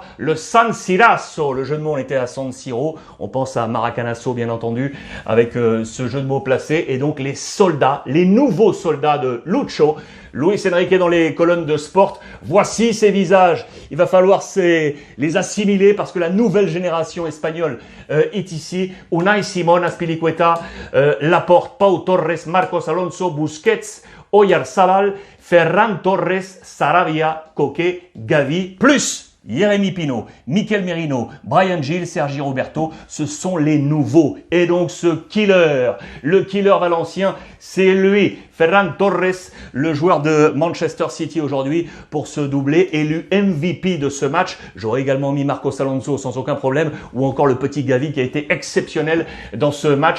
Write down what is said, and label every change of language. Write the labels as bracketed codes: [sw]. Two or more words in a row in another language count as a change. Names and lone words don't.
[fr] Le San Sirasso, le jeu de mots, on était à San Siro. On pense à Maracanazo, bien entendu, avec ce jeu de mots placé. Et donc les soldats, les nouveaux soldats de Lucho. Luis Enrique dans les colonnes de Sport. Voici ces visages. Il va falloir les assimiler parce que la nouvelle génération espagnole est ici. Unai Simón, Azpilicueta, Laporte, Pau Torres, Marcos Alonso, Busquets, Oyarzabal, Ferran Torres, Sarabia, Koke, Gavi, plus Jérémy Pino, Mikel Merino, Bryan Gil, Sergi Roberto, ce sont les nouveaux. Et donc ce killer, le killer valencien, c'est lui, Ferran Torres, le joueur de Manchester City aujourd'hui pour ce doublé, élu MVP de ce match. J'aurais également mis Marcos Alonso sans aucun problème, ou encore le petit Gavi qui a été exceptionnel dans ce match.